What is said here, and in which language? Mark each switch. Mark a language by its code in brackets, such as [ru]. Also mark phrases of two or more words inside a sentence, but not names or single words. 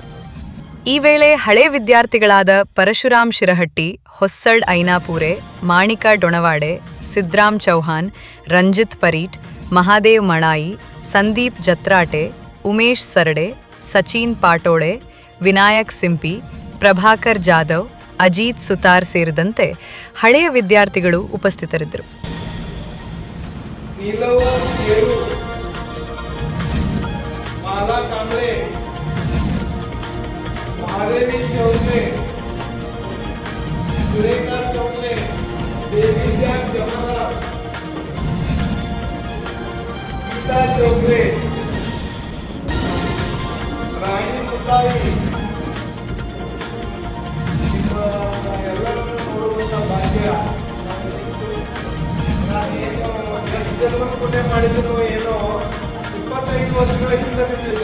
[kn] ಈ ವೇಳೆ ಹಳೆ ವಿದ್ಯಾರ್ಥಿಗಳಾದ ಪರಶುರಾಮ್ ಶಿರಹಟ್ಟಿ, ಹೊಸ್ಸಳ್ ಐನಾಪೂರೆ, ಮಾಣಿಕಾ ಡೊಣವಾಡೆ, ಸಿದ್ರಾಮ್ ಚೌಹಾನ್, ರಂಜಿತ್ ಪರೀಟ್, ಮಹಾದೇವ್ ಮಣಾಯಿ, ಸಂದೀಪ್ ಜತ್ರಾಟೆ, ಉಮೇಶ್ सरडे, ಸಚಿನ್ ಪಾಟೋಳೆ, ವಿನಾಯಕ್ ಸಿಂಪಿ, ಪ್ರಭಾಕರ್ ಜಾಧವ್, ಅಜಿತ್ ಸುತಾರ್ ಸೇರಿದಂತೆ ಹಳೆಯ ವಿದ್ಯಾರ್ಥಿಗಳು ಉಪಸ್ಥಿತರಿದ್ದರು. ನೀಲವ ಕೇರು, ಮಾಲಾ ಕಾಂಬಳೆ, [mr] महादेवी चौगले, सुरेखा चौगले, देवीजा जमादार, गीता चौगले, [kn] ರಾಣಿ ಮುತ್ತಾಯಿ, ನಿಮ್ಮ ಎಲ್ಲರನ್ನು ನೋಡುವಂತ ಭಾಗ್ಯ ನಾನೇನು ಎಷ್ಟು ಜನ್ಮ ಪುಣ್ಯ ಮಾಡಿದ್ರು ಏನೋ 25 ವರ್ಷಗಳ ಹಿಂದೆ ಬಿಟ್ಟಿಲ್ಲ.